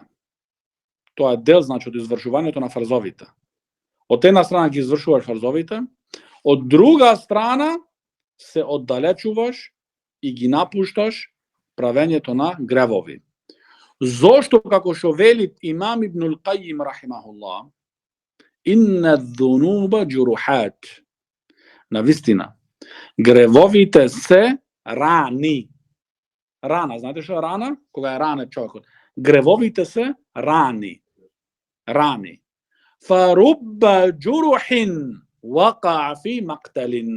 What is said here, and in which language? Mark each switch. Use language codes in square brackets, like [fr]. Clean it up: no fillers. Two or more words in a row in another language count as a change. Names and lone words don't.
[mk] Тоа е дел, значи, од извршувањето на фарзовите. Од една страна ги извршуваш фарзовите, од друга страна се оддалечуваш и ги напушташ правењето на гревови. Зошто, како што вели Имам Ибнул Кајим рахимахуллах, [ar] إن الذنوب جراحات. [mk] Навистина, гревовите се рани. Рана, знаете што е рана? Кога е ранет човекот. Гревовите се рани. [ar] فرب جرح وقع في مقتل.